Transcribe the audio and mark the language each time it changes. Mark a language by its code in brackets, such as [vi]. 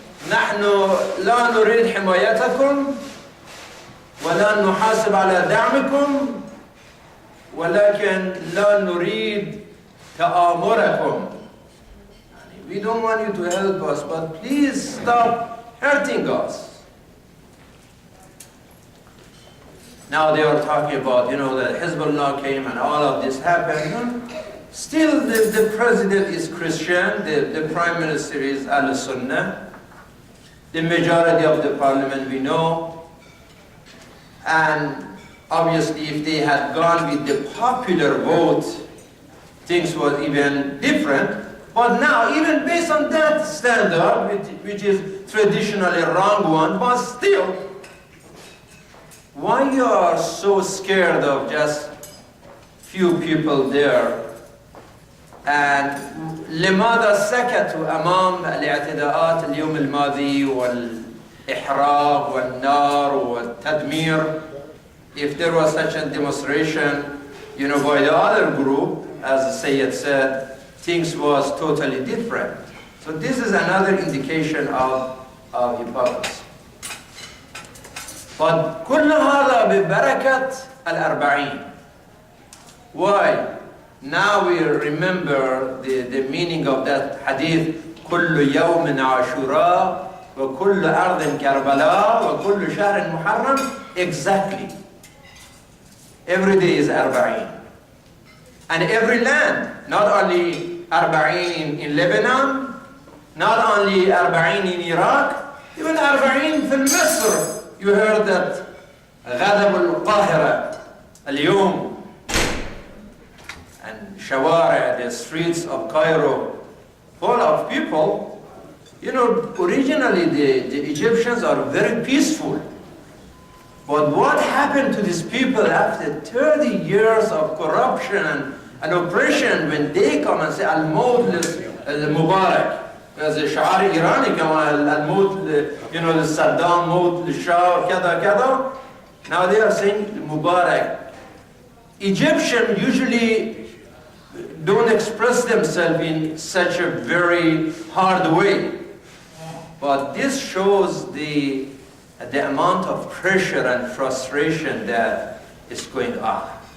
[ar] نحن لا نريد حمايتكم ولا نحاسب على دعمكم، ولكن لا نريد تآمركم. [en] We don't want you to help us, but please stop hurting us. Now they are talking about, that Hezbollah came and all of this happened. Still, the president is Christian, the prime minister is Al-Sunnah, the majority of the parliament we know, and obviously if they had gone with the popular vote, things were even different. But now, even based on that standard, which is traditionally a wrong one, but still, why you are so scared of just few people there? And [ar] لماذا سكتوا أمام الاعتداءات اليوم الماضي والإحراق والنار والتدمير? [en] If there was such a demonstration, by the other group, as the Sayyid said, things was totally different. So this is another indication of hypocrisy. But [ar] كل هذا ببركة الأربعين. [en] Why? Now we remember the meaning of that hadith. [ar] كل يوم عاشوراء وكل أرض كربلاء وكل شهر محرم. [en] Exactly. Every day is Arbaeen. And every land, not only Arbaeen in Lebanon, not only Arbaeen in Iraq, even Arbaeen in Misr. You heard that [ar] غضب القاهرة اليوم, [en] and Shawara, the streets of Cairo, full of people. Originally the Egyptians are very peaceful. But what happened to these people after 30 years of corruption and oppression, when they come and say Al-Maut al-Mubarak? As a [ar] شعار إيراني كمان الموت Saddam موت للشاه كذا كذا. [en] Now they are saying Mubarak. Egyptians usually don't express themselves in such a very hard way. But this shows the amount of pressure and frustration that is going on.